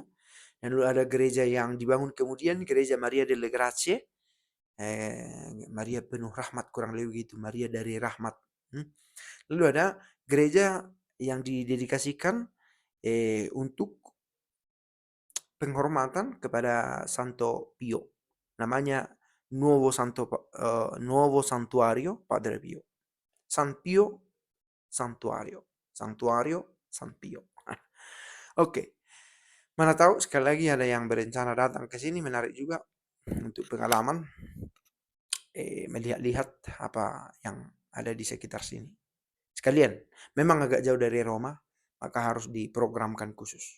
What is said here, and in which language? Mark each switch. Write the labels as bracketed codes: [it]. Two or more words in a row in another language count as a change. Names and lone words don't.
[id] Dan lalu ada gereja yang dibangun kemudian, gereja Maria delle Grazie, Maria penuh rahmat, kurang lebih gitu, Maria dari rahmat. Lalu ada gereja yang didedikasikan untuk penghormatan kepada Santo Pio. Namanya Nuovo Santuario Padre Pio. San Pio Santuario. Santuario San Pio. Oke. Mana tahu sekali lagi ada yang berencana datang ke sini, menarik juga untuk pengalaman melihat-lihat apa yang ada di sekitar sini. Sekalian, memang agak jauh dari Roma, maka harus diprogramkan khusus.